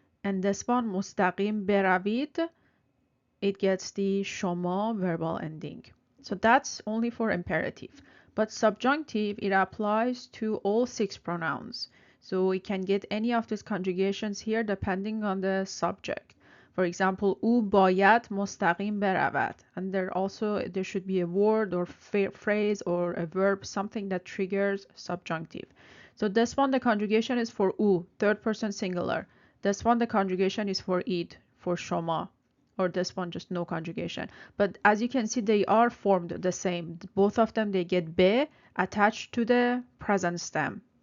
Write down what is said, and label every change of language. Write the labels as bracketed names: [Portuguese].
[English] And this one, [Persian] مستقیم بروید, [English] it gets the شما verbal ending. So that's only for imperative. But subjunctive, it applies to all 6 pronouns. So we can get any of these conjugations here depending on the subject. [Persian] For example, او باید مستقیم برود. [English] And there should be a word or phrase or a verb, something that triggers subjunctive. So this one, the conjugation is for او, third person singular. This one, the conjugation is for id, for شما. Or this one, just no conjugation. But as you can see, they are formed the same. Both of them, they get be attached to the present stem.